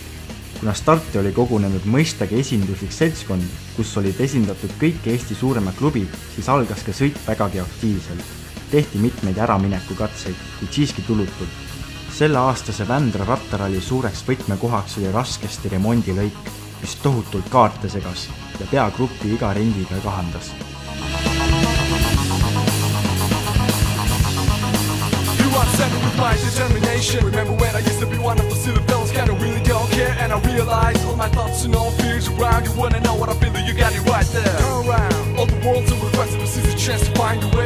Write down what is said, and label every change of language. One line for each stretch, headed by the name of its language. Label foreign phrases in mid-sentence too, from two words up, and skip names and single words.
Estonian: Kuna starti oli kogunenud mõistagi esinduslik seltskond, kus olid esindatud kõik Eesti suuremad klubid, siis algas ka sõit vägagi aktiivselt. Tehti mitmeid äramineku katseid, kuid siiski tulutult. Selle aastase Vändra rattaralli suureks võtmekohaks oli raskesti remondilõik, mis tohutult kaarte segas ja peagruppi iga ringiga kahandas.
English: With my determination. Remember when I used to be one of those silly fellas, kinda really don't care. And I realized all my thoughts and all fears around. You wanna know what I feel, you got it right there. Turn around, all the world's a request, this is a chance to find a way.